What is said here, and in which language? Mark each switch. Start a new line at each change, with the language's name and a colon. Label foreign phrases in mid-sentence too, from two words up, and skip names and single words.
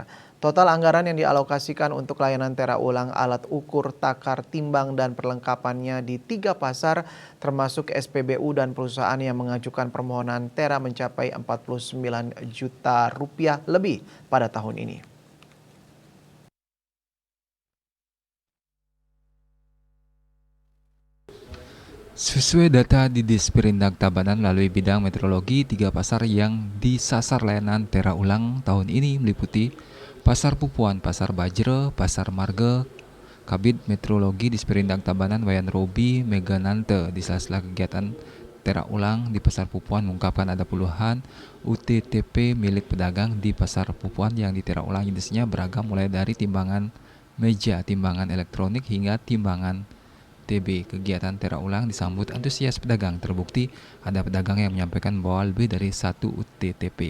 Indonesian: Total anggaran yang dialokasikan untuk layanan tera ulang alat ukur, takar, timbang, dan perlengkapannya di 3 pasar termasuk SPBU dan perusahaan yang mengajukan permohonan tera mencapai 49 juta rupiah lebih pada tahun ini. Sesuai data di Disperindak Tabanan melalui bidang meteorologi, 3 pasar yang disasar layanan tera ulang tahun ini meliputi Pasar Pupuan, Pasar Bajre, Pasar Marga, Kabid Meteorologi Disperindak Tabanan Wayan Robi Meganante. Di sela-sela kegiatan tera ulang di Pasar Pupuan mengungkapkan ada puluhan UTTP milik pedagang di Pasar Pupuan yang ditera ulang jenisnya beragam mulai dari timbangan meja, timbangan elektronik hingga timbangan TB. Kegiatan tera ulang disambut antusias pedagang. Terbukti ada pedagang yang menyampaikan bahwa lebih dari 1 UTTP.